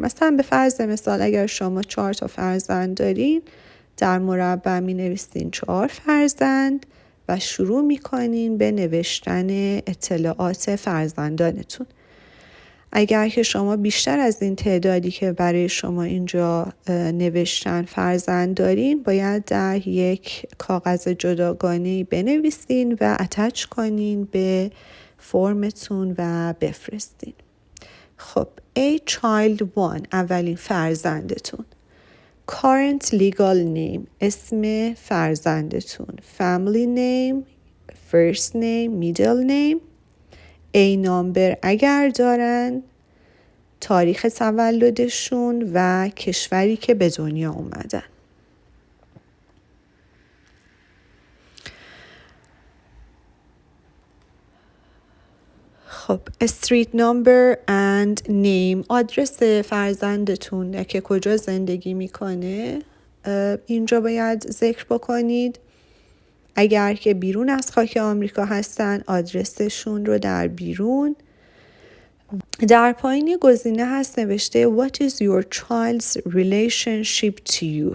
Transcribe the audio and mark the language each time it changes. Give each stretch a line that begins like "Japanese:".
Persian: مثلا به فرض مثال اگر شما 4 تا فرزند دارین در مربع می نویسین 4 فرزند و شروع می کنین به نوشتن اطلاعات فرزندانتون. اگر که شما بیشتر از این تعدادی که برای شما اینجا نوشتن فرزند دارین باید در یک کاغذ جداگانه‌ای بنویسین و اتچ کنین به فرمتون و بفرستین. خب A child 1 اولین فرزندتون.
English: Current legal name
Persian: اسم فرزندتون.
English: Family name, first name, middle name.
Persian: A number اگر دارن. تاریخ تولدشون و کشوری که به دنیا اومدن.
English: خب street number and name.
Persian: آدرس فرزندتون که کجا زندگی میکنه اینجا باید ذکر بکنید. اگر که بیرون از خاک آمریکا هستن آدرسشون رو در بیرون. در پایین گزینه هست نوشته
English: What is your child's relationship to you?